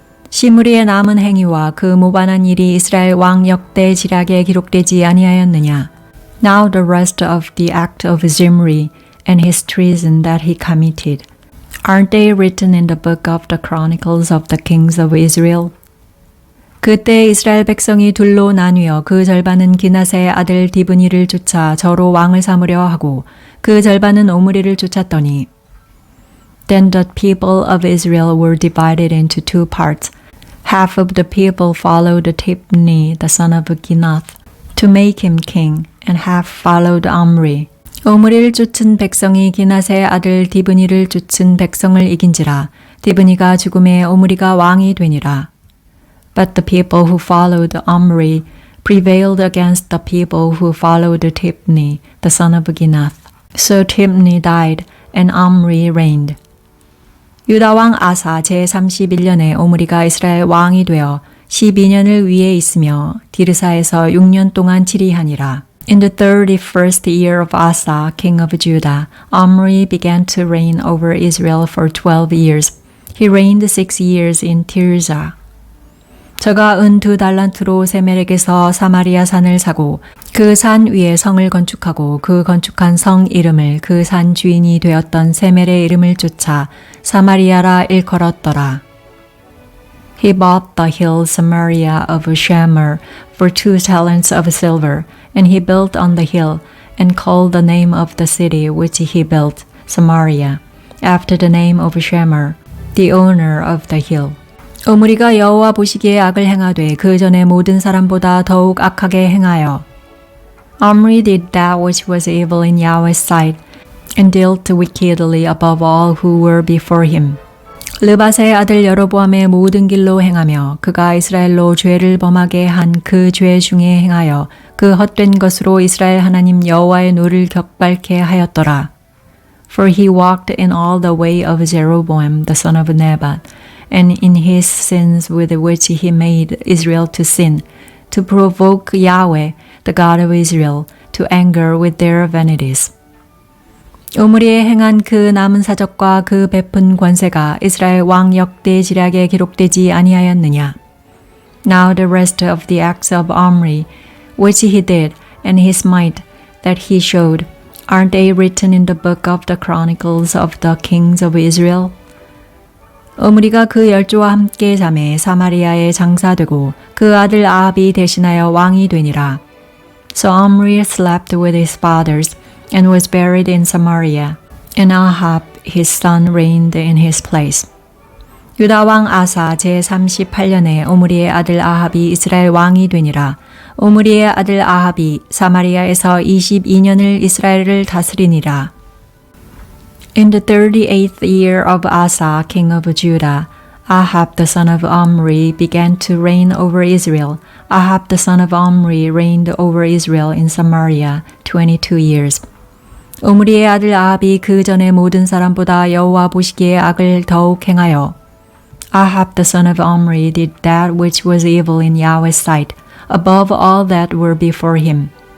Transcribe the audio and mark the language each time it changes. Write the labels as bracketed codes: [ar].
[ko] 시므리의 남은 행위와 그 모반한 일이 이스라엘 왕 역대 지략에 기록되지 아니하였느냐. [en] Now the rest of the act of Zimri and his treason that he committed, aren't they written in the book of the chronicles of the kings of Israel? [ko] 그때 이스라엘 백성이 둘로 나뉘어 그 절반은 기낫의 아들 디브니를 쫓아 저로 왕을 삼으려 하고 그 절반은 오므리를 쫓았더니 [en] Then the people of Israel were divided into 2 parts. Half of the people followed Tibni, the son of Ginath, to make him king, and half followed Omri. [ko] 오므리를 쫓은 백성이 기낫의 아들 디브니를 쫓은 백성을 이긴지라 디브니가 죽음에 오므리가 왕이 되니라. [en] But the people who followed Omri prevailed against the people who followed Tibni, the son of Ginath. So Tibni died, and Omri reigned. [ko] 유다 왕 아사 제31년에 오므리가 이스라엘 왕이 되어 12년을 위에 있으며 디르사에서 6년 동안 치리하니라. [en] In the 31st year of Asa, king of Judah, Omri began to reign over Israel for 12 years. He reigned 6 years in Tirzah. [ko] 저가 은 2달란트로 세멜에게서 사마리아 산을 사고 그 산 위에 성을 건축하고 그 건축한 성 이름을 그 산 주인이 되었던 세멜의 이름을 쫓아 사마리아라 일컬었더라. [en] He bought the hill Samaria of Shemer for 2 talents of silver, and he built on the hill, and called the name of the city which he built, Samaria, after the name of Shemer, the owner of the hill. [ko] 오므리가 여호와 보시기에 악을 행하되 그 전에 모든 사람보다 더욱 악하게 행하여 [en] Omri did that which was evil in Yahweh's sight and dealt wickedly above all who were before him. [ko] 르밧의 아들 여로보암의 모든 길로 행하며 그가 이스라엘로 죄를 범하게 한 그 죄 중에 행하여 그 헛된 것으로 이스라엘 하나님 여호와의 노를 격발케 하였더라. [en] For he walked in all the way of Jeroboam the son of Nebat, and in his sins with which he made Israel to sin, to provoke Yahweh, the God of Israel, to anger with their vanities. [ko] 오므리에 행한 그 남은 사적과 그 베푼 권세가 이스라엘 왕 역대 지략에 기록되지 아니하였느냐. [en] Now the rest of the acts of Omri, which he did, and his might that he showed, aren't they written in the book of the chronicles of the kings of Israel? [ko] 오므리가 그 열조와 함께 잠에 사마리아에 장사되고 그 아들 아합이 대신하여 왕이 되니라. [en] So Omri slept with his fathers and was buried in Samaria, and Ahab his son reigned in his place. [ko] 유다 왕 아사 제38년에 오므리의 아들 아합이 이스라엘 왕이 되니라. 오므리의 아들 아합이 사마리아에서 22년을 이스라엘을 다스리니라. [en] In the 38th year of Asa, king of Judah, Ahab the son of Omri began to reign over Israel. Ahab the son of Omri reigned over Israel in Samaria 22 years. [ko] 오므리의 아들 아합이 그 전의 모든 사람보다 여호와 보시기에 악을 더욱 행하여 [en] Ahab the son of Omri did that which was evil in Yahweh's sight, above all that were before him.